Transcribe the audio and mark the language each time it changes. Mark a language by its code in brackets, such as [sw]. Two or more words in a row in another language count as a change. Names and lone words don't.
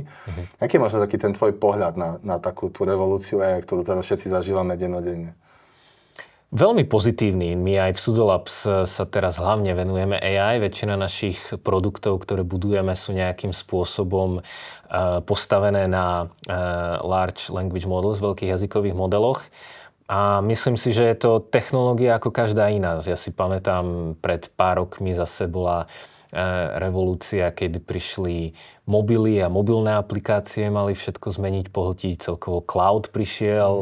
[sk] Aký je možno taký ten tvoj pohľad na takú tú revolúciu AI, ktorú teraz všetci zažívame dennodenne? Veľmi pozitívny. My aj v Sudolabs sa teraz hlavne venujeme AI. Väčšina našich produktov, ktoré budujeme, sú nejakým spôsobom postavené na [en] large language models, [sk] veľkých jazykových modeloch. A myslím si, že je to technológia ako každá iná. Ja si pamätám, pred pár rokmi zase bola revolúcia, kedy prišli mobily a mobilné aplikácie mali všetko zmeniť, pohltiť, celkovo cloud prišiel.